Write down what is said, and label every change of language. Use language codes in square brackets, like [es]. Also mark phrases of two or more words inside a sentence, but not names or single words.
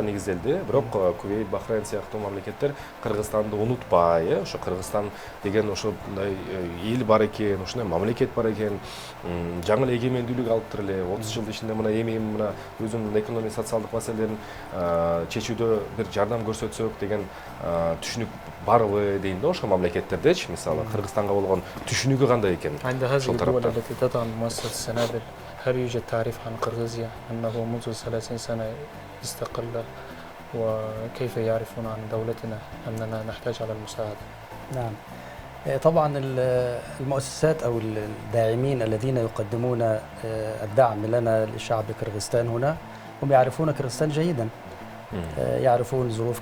[ky] негизделди, бирок Кувейт, Бахрейн сыяктуу мамлекеттер Кыргызстанды унутпай, ошо Кыргызстан деген ошондой эл бар экен, ушундай мамлекет бар экен, жаңы эле эгемендүүлүк алыптыр эле, 30 жыл ичинде мына эми мына өзүнүн экономик социалдык маселелерин чечүүдө бир жардам көрсөтсөк деген түшүнүк барбы дейм да ошол мамлекеттердечи, мисалы Кыргызстанга болгон түшүнүгү кандай экен? [ar] عند هذه الدول التي تدعم مؤسسة السنابل هل يوجد تعريف عن قرغيزيا أنه منذ 30 سنة استقل، وكيف يعرفون عن دولتنا أننا نحتاج على المساعدة؟ نعم، طبعا المؤسسات أو الداعمين الذين يقدمون الدعم لنا لشعب كرغستان هنا هم يعرفون كرغستان جيدا، يعرفون ظروف